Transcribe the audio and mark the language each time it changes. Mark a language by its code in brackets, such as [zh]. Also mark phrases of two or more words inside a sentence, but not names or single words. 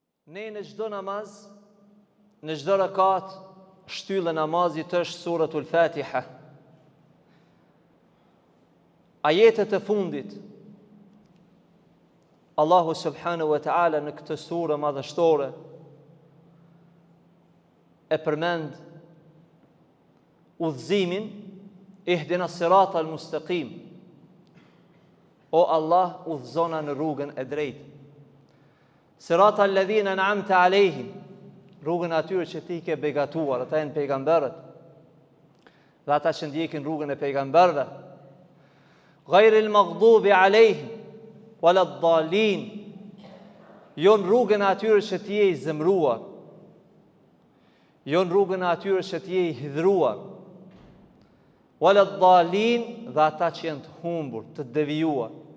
[sq] Ne në çdo namaz, në çdo rekat, shtyllë namazit është suratul Fatiha. Ajetet e fundit, Allahu [ar] سبحانه وتعالى [sq] në këtë surë madhështore e përmend udhëzimin [ar] اهدنا الصراط المستقيم. [sq] O Allah, udhëzona në rrugën e drejtë. [ar] صراط الذين أنعمت عليهم, [sq] rrugën atyre që ti ke begatuar, ata janë pejgamberët dhe ata që ndjekin rrugën e pejgamberëve. [ar] غير المغضوب عليهم ولا الضالين, [sq] jo në rrugën atyre që ti je i zemruar, jo në rrugën atyre që ti je i hidhruar, [ar] ولا الضالين, [sq] dhe ata që janë të humbur, të devijuar.